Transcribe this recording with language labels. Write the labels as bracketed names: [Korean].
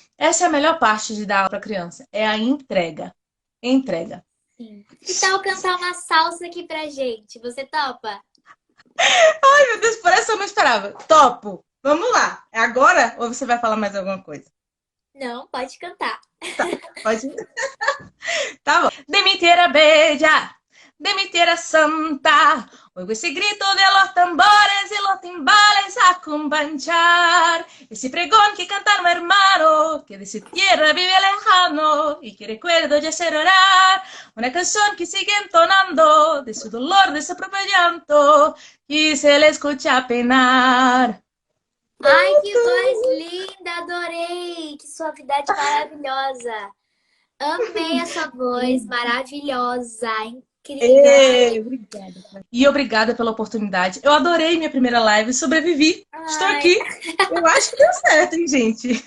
[Portuguese] Essa é a melhor parte de dar aula para criança, é a entrega. Entrega. Sim. Que tal cantar uma salsa aqui pra gente? Você topa? Meu Deus, por essa eu não esperava. Topo. Vamos lá. É agora ou você vai falar mais alguma coisa? Não, pode cantar. Pode. Tá bom. [Spanish] De mi tierra bella, de mi tierra santa, oigo ese grito de los tambores y los timbales a combanchar. Ese pregón que canta mi hermano, que de su tierra vive lejano y que recuerdo ya hacer orar. Una canción que sigue entonando de su dolor, de su propio llanto, y se le escucha penar. [Portuguese] Ai, que voz linda! Adorei! Que suavidade maravilhosa! Amei a sua voz, maravilhosa, incrível. Obrigada. E obrigada pela oportunidade. Eu adorei minha primeira live, sobrevivi. Estou Ai, aqui. Eu acho que deu certo, hein, gente?